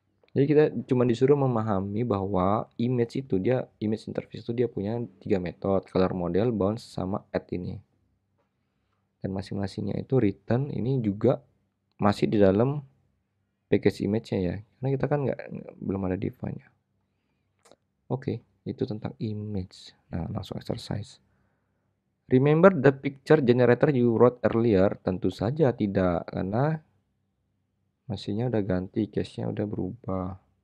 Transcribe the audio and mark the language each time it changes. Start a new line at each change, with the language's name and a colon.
Indonesian: Jadi kita cuma disuruh memahami bahwa image interface itu dia punya 3 metode, color model, bounce, sama add ini. Dan masing-masingnya itu return ini juga masih di dalam package image-nya ya. Karena kita kan belum ada define-nya. Oke, itu tentang image. Nah, langsung exercise.
English: Remember the picture generator you wrote earlier?
Indonesian: Tentu saja tidak, karena mesinnya udah ganti, case-nya udah berubah.